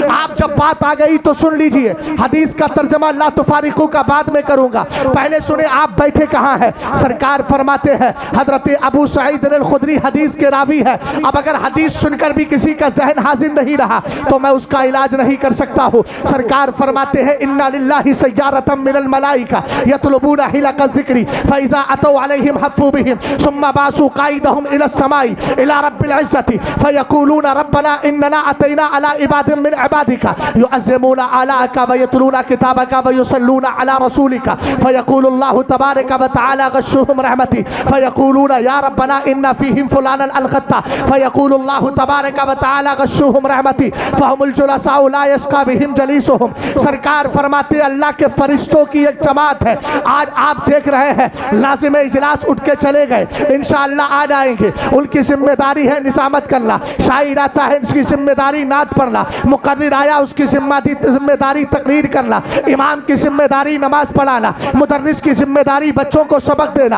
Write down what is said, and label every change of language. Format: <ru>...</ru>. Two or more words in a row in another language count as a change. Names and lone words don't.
<ur>آپ جب بات آ گئی تو سن لیجیے۔ حدیث کا ترجمہ</ur> <ar>لا تفارقوا</ar> <ur>کا بعد میں کروں گا، پہلے سنے آپ بیٹھے کہاں ہے. سرکار فرماتے ہیں، حضرت ابو سعید الخدری حدیث کے راوی ہے. اب اگر حدیث سن کر بھی کسی کا ذہن حاضر نہیں رہا تو میں اس کا علاج نہیں کر سکتا ہوں. سرکار فرماتے ہیں,</ur> <ar>إن لله سيارة من الملائكة يطلبون حلق الذكر فإذا أتوا عليهم حفوا بهم ثم بعثوا رائدهم إلى السماء إلى رب العزة فيقولون ربنا إننا أتينا على عباد من عبادك يعظمون آلاءك ويتلون كتابك ويصلون على رسولك فيقول الله تبارك وتعالى غشوهم رحمتي فيقولون يا ربنا إن فيهم فلانا الخطاء فيقول الله تبارك وتعالى غشوهم رحمتي फयक़ूलूना या रब्बना इन्ना फ़ीहिम फुलानन अलग़त्ता फयक़ूलुल्लाहु तबारक व तआला गश्शुहुम रहमती</ar> <ur>سرکار فرماتے اللہ کے فرشتوں کی ایک جماعت ہے. آج آپ دیکھ رہے ہیں لازم اجلاس اٹھ کے چلے گئے,</ur> <ar>إن شاء الله</ar> <ur>آ جائیں گے. ان کی ذمہ داری ہے نظامت کرنا، شاعر آتا ہے اس کی ذمہ داری نعت پڑھنا، مقرر آیا اس کی ذمہ داری تقریر کرنا، امام کی ذمہ داری نماز پڑھانا، مدرس کی ذمہ داری بچوں کو سبق دینا.</ur>